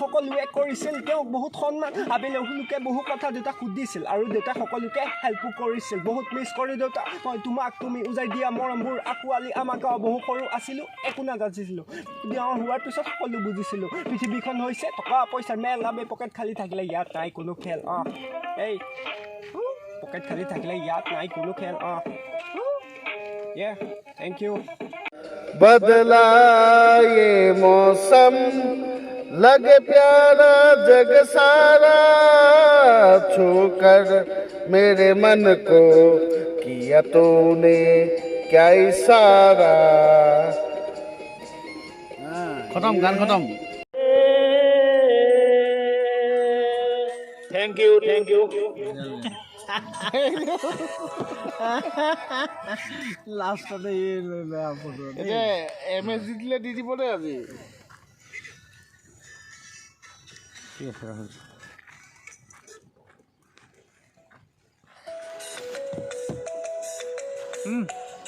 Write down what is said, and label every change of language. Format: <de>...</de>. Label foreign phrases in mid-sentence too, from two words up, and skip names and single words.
<as>সকলোৱে কৰিছিল তেওঁক বহুত সন্মান আবেলি লোকে বহু কথা দেউতাক সুধিছিল আৰু দেউতাক সকলোকে হেল্পো কৰিছিল বহুত মিছ কৰি দেউতা মই তোমাক তুমি উজাই দিয়া মৰমবোৰ আঁকোৱালি আমাক বহু সৰু আছিলোঁ একো নাজানিছিলোঁ ডাঙৰ হোৱাৰ পিছত সকলো বুজিছিলোঁ পৃথিৱীখন হৈছে টকা পইচাৰ মেল পকেট খালি থাকিলে ইয়াত নাই কোনো খেল এই পকেট খালি থাকিলে ইয়াত নাই কোনো খেল</as> <en>thank you</en> <hi>बदला ये मौसम लगे प्यारा जग सारा छूकर मेरे मन को किया तूने क्या इशारा खत्म गान खत्म</hi> <en>thank you</en> <as>লাষ্টতে এই লৈ বেয়া ফটো এতিয়া MS দি দিলে দি দিব দেই আজি ঠিক আছে ৰাহুল</as>